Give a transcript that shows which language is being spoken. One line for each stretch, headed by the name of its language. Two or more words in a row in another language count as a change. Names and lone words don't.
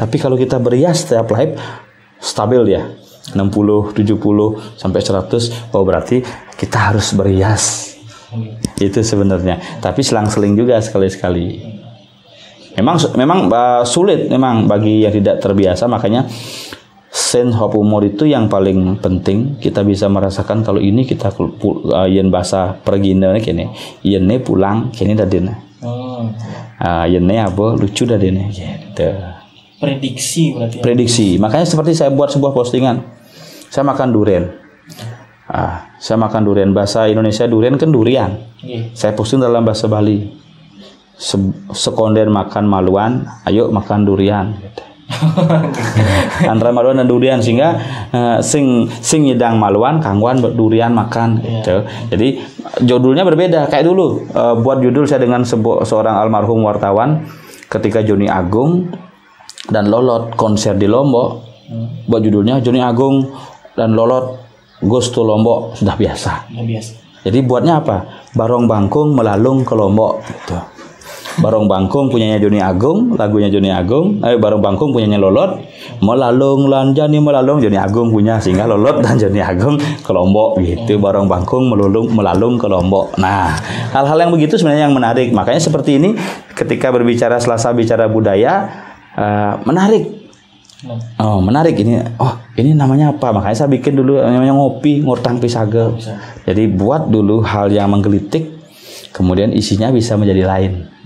Indonesian: Tapi kalau kita berias setiap live, stabil dia 60, 70 sampai 100. Oh berarti kita harus berias. Itu sebenarnya, tapi selang-seling juga sekali-sekali. Memang sulit memang bagi yang tidak terbiasa. Makanya
English: sense of humor
Indonesian: itu yang paling penting. Kita bisa merasakan kalau ini kita
Balinese: yen bahasa pergine kene, yen pulang kene dadene. Yen apa lucu dadene gitu.
Indonesian: Prediksi berarti. Prediksi. Makanya seperti saya buat sebuah postingan. Saya makan durian. Saya makan durian, bahasa Indonesia durian kan durian. Saya posting dalam bahasa Bali.
Balinese: Sekonden makan maluan,
Indonesian: ayo makan durian. Antara maluan dan durian, sehingga
Balinese: sing nyedang maluan, kangguan durian makan.
Indonesian: Gitu. Jadi judulnya berbeda. Kayak dulu buat judul saya dengan seorang almarhum wartawan ketika Joni Agung dan Lolot konser di Lombok. Buat judulnya Joni Agung dan Lolot
English: Ghost to
Indonesian: Lombok, sudah biasa. Jadi buatnya apa? Barong Bangkung melalung ke Lombok. Gitu. Barong Bangkung punyanya Joni Agung, lagunya Joni Agung. Barong Bangkung punyanya Lolot, melalung lanjani melalung Joni Agung punya, sehingga Lolot dan Joni Agung ke Lombok gitu. Barong Bangkung melalung ke Lombok. Nah, hal-hal yang begitu sebenarnya yang menarik. Makanya seperti ini ketika berbicara Selasa bicara budaya, menarik. Oh menarik ini. Oh ini namanya apa? Makanya saya bikin dulu namanya ngopi ngortang pisage. Jadi buat dulu hal yang menggelitik, kemudian isinya bisa menjadi lain.